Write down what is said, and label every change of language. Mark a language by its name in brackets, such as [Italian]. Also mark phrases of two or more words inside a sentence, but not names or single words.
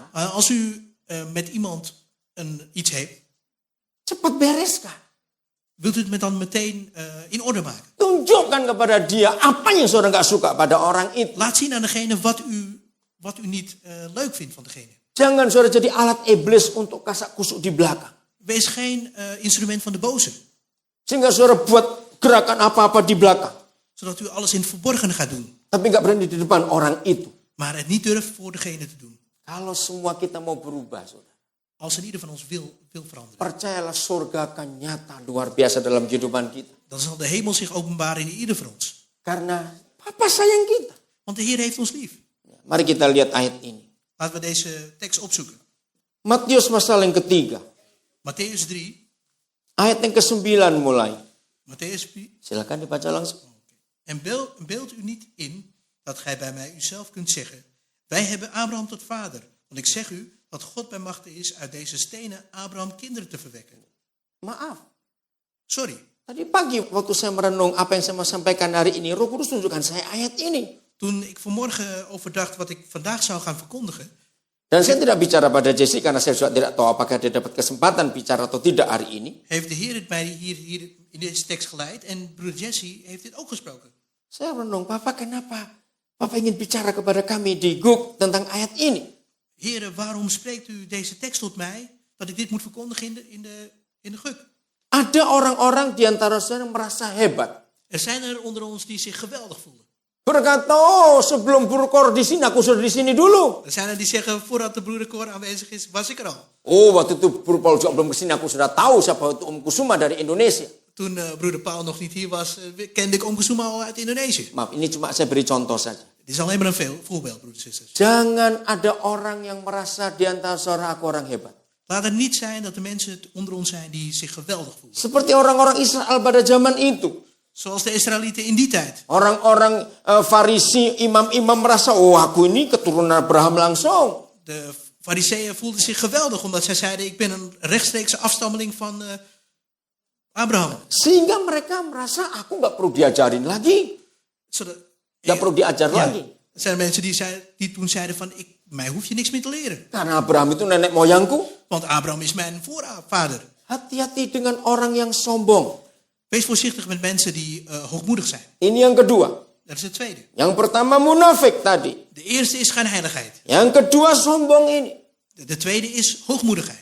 [Dutch] Als u met iemand iets heeft, [Indonesian] cepat bereskan. [Dutch] wilt u het dan meteen in orde maken. [Indonesian] Tunjukkan kepada dia apa yang saudara nggak suka pada orang itu. [Dutch] Laat zien aan degene wat u niet leuk vindt van degene. [Indonesian] Jangan saudara jadi alat iblis untuk kasak kusuk di belakang. [Dutch] Wees geen instrument van de boze. [Indonesian] Sehingga saudara buat gerakan apa-apa di belakang. [Dutch] Zodat u alles in het verborgene gaat doen. [Indonesian] Tapi nggak berani di depan orang itu. [Dutch] Maar het niet durft voor degene te doen. [Indonesian] Kalau semua kita mau berubah, saudara. [Dutch] Als een ieder van ons wil veranderen. [Indonesian] Percayalah surga akan nyata luar biasa dalam kehidupan kita. [Dutch] Dan zal de hemel zich openbaren in ieder van ons. [Indonesian] Karena Papa sayang kita. [Dutch] Want de Heer heeft ons lief. [Indonesian] Mari kita lihat ayat ini. [Dutch] Laten we deze tekst opzoeken. [Indonesian] Matius pasal yang ketiga. Mattheüs 3. Ayat yang ke-9 mulai. Mattheüs 3. Silakan dibaca langsung. [Dutch] En beeld u niet in dat gij bij mij uzelf kunt zeggen. Wij hebben Abraham tot vader. Want ik zeg u dat God bij machte is uit deze stenen Abraham kinderen te verwekken. [Indonesian] Maaf. Sorry. Tadi pagi waktu saya merenung apa yang saya mau sampaikan hari ini, Roh Kudus tunjukkan saya ayat ini. [Dutch] Toen ik vanmorgen overdacht wat ik vandaag zou gaan verkondigen. [Indonesian] Dan saya tidak bicara pada Jesse karena saya juga tidak tahu apakah dia dapat kesempatan bicara atau tidak hari ini. [Dutch] Heeft de Heer het mij hier in deze tekst geleid. En broeder Jesse heeft dit ook gesproken. [Indonesian] Saya merenung, Papa kenapa? Papa ingin bicara kepada kami di GUK tentang ayat ini. [Dutch] Heer, waarom spreekt u deze tekst tot mij? Dat ik dit moet verkondigen in de GUK. [Indonesian] Ada orang-orang di antara saudara yang merasa hebat. [Dutch] Er zijn er onder ons die zich geweldig voelen. [Indonesian] Berkata, oh sebelum Broeder di sini, aku sudah di sini dulu. [Dutch] Er zijn er die zeggen, voordat de broeder Cor aanwezig is, was ik er al. [Indonesian] Oh, waktu itu Broeder Paul juga belum kesini, aku sudah tahu siapa itu Om Kusuma dari Indonesia. [Dutch] Toen broeder Paul nog niet hier was, kende ik Om Kusuma al uit Indonesië. [Indonesian] Maaf, ini cuma saya beri contoh saja. [Dutch] Dit is alleen maar een voorbeeld, broeders en zusters. [Indonesian] Jangan ada orang yang merasa di antara saudara aku orang hebat. [Dutch] Laat het niet zijn dat de mensen onder ons zijn die zich geweldig voelen. [Indonesian] Seperti orang-orang Israel pada zaman itu. [Dutch] Zoals de Israëlieten in die tijd. [Indonesian] Orang-orang Farisi, imam-imam merasa, oh aku ini keturunan Abraham langsung. [Dutch] De Farizeeën voelden zich geweldig omdat zij zeiden, ik ben een rechtstreekse afstammeling van Abraham. [Indonesian] Sehingga mereka merasa aku nggak perlu diajarin lagi. Nggak perlu diajar lagi. [Dutch] Er zijn mensen die toen zeiden van, mij hoef je niks meer te leren. [Indonesian] Karena Abraham itu nenek moyangku. [Dutch] Want Abraham is mijn voorvader. [Indonesian] Hati-hati dengan orang yang sombong. [Dutch] Wees voorzichtig met mensen die hoogmoedig zijn. [Indonesian] Ini yang kedua. [Dutch] Dat is het tweede. [Indonesian] Yang pertama munafik tadi. [Dutch] De eerste is schijnheiligheid. [Indonesian] Yang kedua sombong ini. [Dutch] De tweede is hoogmoedigheid.